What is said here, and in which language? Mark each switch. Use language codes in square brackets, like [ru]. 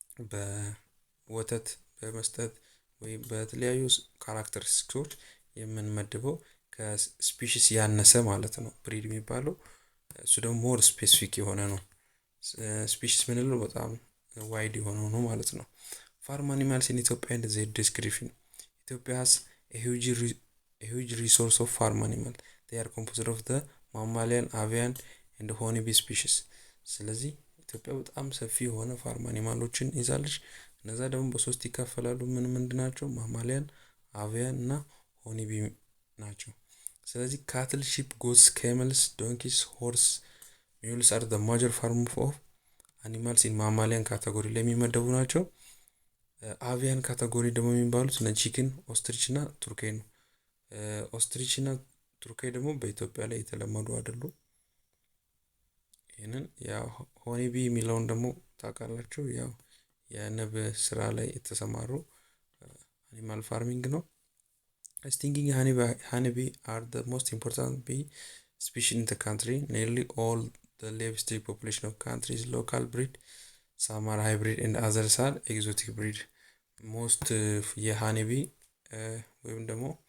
[am] በወተት በመስጠት ወይ በተለያዩ ካራክተሪስቲክሶች የምንመድበው ከስፒሺስ ያነሰ ማለት ነው ብሪድ የሚባለው። እሱ ደግሞ [en] ሞር ስፔሲፊክ [am] የሆነ ነው። ስፒሺስ ምንለው በጣም ዋይድ የሆነው ነው ማለት ነው። [en] ፋርም አኒማልስ ኢን ኢትዮጵያ and their description. Ethiopia has a huge resource of farm animal. They are composed of the mammalian, avian and honeybee species. [am] ስለዚህ ኢትዮጵያ በጣም ሰፊ የሆነ ፋርም አኒማሎችን ይዛለች። እነዛ ደግሞ በሶስት ይከፈላሉ። ምንድን ናቸው? ማማሊያን፣ አቪያን እና ሆኒቢ ናቸው። ስለዚህ [en] ካትል፣ ሺፕ፣ ጎትስ፣ ካመልስ፣ ዶንኪስ፣ ሆርስ፣ ሚውልስ አር the major farm of animals in mammalian [am] ካቴጎሪ ላይ የሚመደቡ ናቸው። አቪያን ካቴጎሪ ደግሞ የሚባሉት እነ ቺክን፣ ኦስትሪች እና ቱርኬይ ነው። ኦስትሪች እና ቱርኬይ ደግሞ በኢትዮጵያ ላይ የተለመዱ አይደሉም። ይሄንን ያው ሆኒቢ የሚለውን ደግሞ ታውቃላችሁ። ያው የንብ ስራ ላይ የተሰማሩ አኒማል ፋርሚንግ ነው። [en] Stinging honeybee are the most important bee species in the country. Nearly all the livestock population of country is local breed. Some are hybrid and others are exotic breed. Most [am] የሃኒቢ ወይም ደግሞ